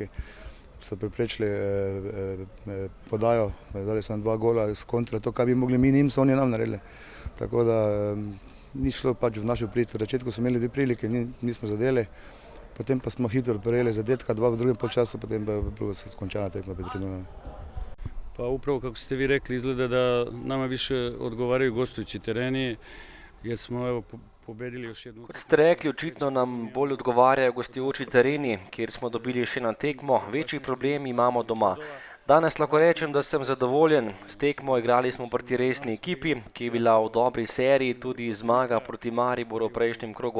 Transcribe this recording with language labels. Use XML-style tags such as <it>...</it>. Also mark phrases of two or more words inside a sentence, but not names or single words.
<sl>So preprečili podajo, dali so nam 2 gola z kontra, to, kar bi mogli mi njim, so oni nam naredili. Tako da ni šlo pač v našo prid. V začetku smo imeli 2 prilike, nismo zadeli. Potem pa smo hitro prejeli zadetka, 2 v drugem polčasu, potem pa je bilo skončana tekma 5:0.</sl> <sr>Pa upravo kako ste vi rekli, izgleda da nama više odgovaraju gostujući tereni, jer smo evo pobedili još jednu.</sr> <sl>Kot ste rekli, očitno nam bolj odgovarjajo gostujoči tereni, kjer smo dobili še na tekmo, večji problem imamo doma. Danes lahko rečem, da sem zadovoljen s tekmo, igrali smo proti resni ekipi, ki je bila v dobri seriji, tudi zmaga proti Mariboru v prejšnjem krogu.</sl>